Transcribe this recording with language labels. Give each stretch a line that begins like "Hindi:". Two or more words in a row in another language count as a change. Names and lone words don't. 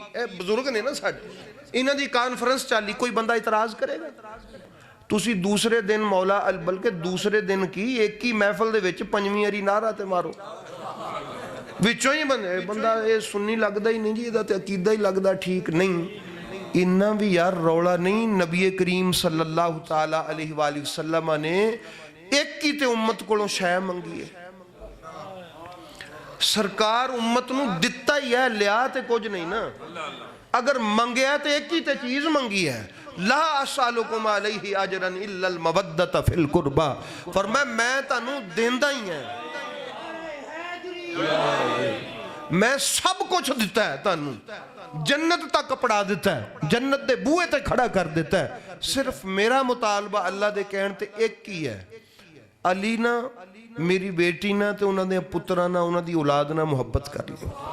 Punjabi: ਇਹ ਬਜ਼ੁਰਗ ਨੇ ਨਾ ਸਾਡੇ, ਇਹਨਾਂ ਦੀ ਕਾਨਫਰੰਸ ਚਾਲੀ, ਕੋਈ ਬੰਦਾ ਇਤਰਾਜ਼ ਕਰੇਗਾ? ਤੁਸੀਂ ਦੂਸਰੇ ਦਿਨ ਮੌਲਾ ਬਲਕਿ ਦੂਸਰੇ ਦਿਨ ਕੀ ਇੱਕ ਹੀ ਮਹਿਫਲ ਦੇ ਵਿੱਚ 5ਵੀਂ ਵਾਰੀ ਨਾਰਾ ਤੇ ਮਾਰੋ, ਵਿੱਚੋਂ ਹੀ ਬੰਦਾ ਇਹ ਸੁੰਨੀ ਲੱਗਦਾ ਹੀ ਨਹੀਂ ਜੀ, ਇਹਦਾ ਤੇ ਅਕੀਦਾ ਹੀ ਲੱਗਦਾ ਠੀਕ ਨਹੀਂ। ਇੰਨਾ ਭੀ ਯਾਰ ਰੌਲਾ ਨਹੀਂ। ਨਬੀ ਕਰੀਮ
Arabic: صلى الله تعالى عليه وسلم
Punjabi: ਨੇ ਇੱਕ ਹੀ ਤੇ ਉੱਮਤ ਕੋਲੋਂ ਸ਼ੈ ਮੰਗੀ ਹੈ। ਸਰਕਾਰ ਉੱਮਤ ਨੂੰ ਦਿੱਤਾ ਹੀ ਹੈ, ਲਿਆ ਤੇ ਕੁਝ ਨਹੀਂ ਨਾ। ਅਗਰ ਮੰਗਿਆ ਤੋ ਇੱਕ ਹੀ ਤੇ ਚੀਜ਼ ਮੰਗੀ ਹੈ।
Arabic: لا أسألكم عليه أجرا إلا المودة في القربى,
Punjabi: ਫ਼ਰਮਾਇਆ ਮੈਂ ਤਾਨੂ ਦੇਂਦਾ ਹੀ ਹੈ, ਮੈਂ ਸਭ ਕੁਝ ਦਿੱਤਾ ਹੈ ਤਾਨੂ, ਜੰਨਤ ਤੱਕ ਪੜ੍ਹਾ ਦਿੱਤਾ ਹੈ, ਜੰਨਤ ਦੇ ਬੂਹੇ ਤੇ ਖੜ੍ਹਾ ਕਰ ਦਿੱਤਾ ਹੈ। ਸਿਰਫ਼ ਮੇਰਾ ਮੁਤਾਲਬਾ ਅੱਲਾਹ ਦੇ ਕਹਿਣ ਤੇ ਇੱਕ ਹੀ ਹੈ, ਅਲੀ ਨਾ ਮੇਰੀ ਬੇਟੀ ਨਾ ਤੇ ਉਨ੍ਹਾਂ ਦੇ ਪੁੱਤਰਾਂ ਨਾ ਉਨ੍ਹਾਂ ਦੀ ਔਲਾਦ ਨਾ ਮੁਹੱਬਤ ਕਰ ਲਿਓ।